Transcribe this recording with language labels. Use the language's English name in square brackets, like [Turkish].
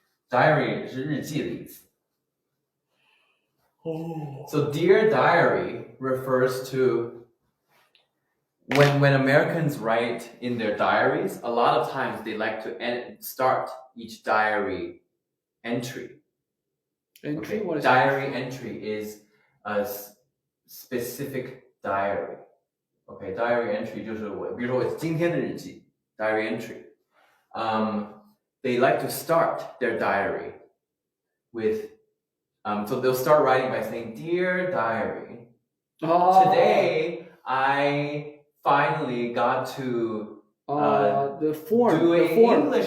[Chinese] Diary 是日记的意思. [English] Oh. So dear diary refers to when Americans write in their diaries, a lot of times they like to start each diary entry. Entry? Okay. What is diary entry is a specific diary. Okay, diary entry [Chinese] 就是比如说我今天的日记 diary entry. [English] They like to start their diary with so they'll start writing by saying, Dear diary, today I finally got to the form do an English